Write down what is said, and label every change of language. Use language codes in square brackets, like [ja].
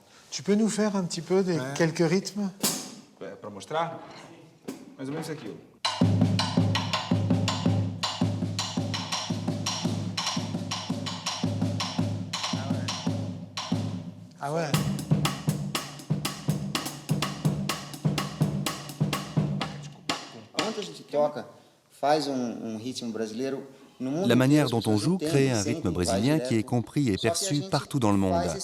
[fr] Tu peux nous faire un petit peu quelques rythmes? [pt] Para mostrar, mais ou menos isso aqui. [fr] Ah ouais. [pt] Quando a gente toca, faz ritmo brasileiro. [fr] La manière dont on joue crée un rythme brésilien qui est compris et perçu partout dans le monde.